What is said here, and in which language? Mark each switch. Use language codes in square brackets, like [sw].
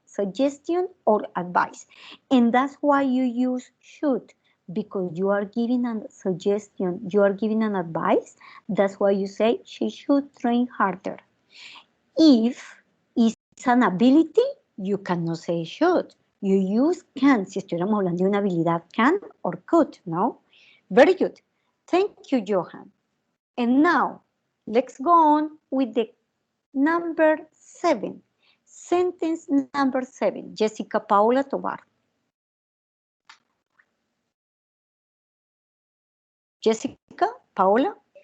[en] Suggestion or advice. And that's why you use should, because you are giving a suggestion, you are giving an advice. That's why you say she should train harder. If is an ability, you cannot say should. You use can. [es] Si estuviéramos hablando de una habilidad, [en] can or could, [es] no? [en] Very good. Thank you, Johan. And now, let's go on with the number 7. Sentence number 7. Jessica Paula Tovar. Jessica, Paula?